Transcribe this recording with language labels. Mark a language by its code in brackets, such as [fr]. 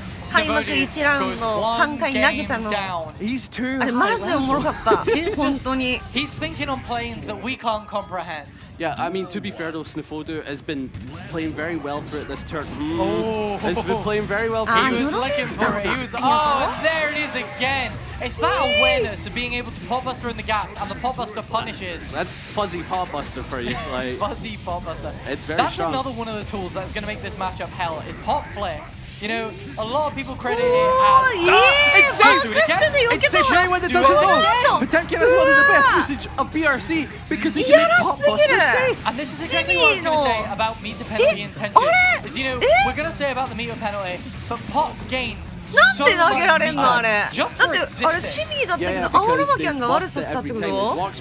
[ja] 開幕1ラウンド3回投げたの。あれマジでおもろかった。本当に。 [en] He's thinking on planes that we can't comprehend. Yeah, I mean, to be fair though, Sniffoder has been playing very well throughout this turn. Has been playing very well. He was looking for it. He was, there it is again. It's that awareness of being able to pop buster in the gaps, and the pop buster punishes. That's fuzzy pop buster for you. Like, fuzzy pop buster. It's very That's strong. Another one of the tools that's going to make this matchup hell is pop flick. You know, a lot of people credit it as... It's Sejay when it doesn't go! Potemkin has one of the best usage of BRC because he can make pop buster safe! And this is exactly what I was going to say about meter penalty intention. Is, you know, we're going to say about the meter penalty, but pop gains [ja] なんで投げられんのあれ。だってあれシミーだったけどアオロマキャンが悪さしたってこと？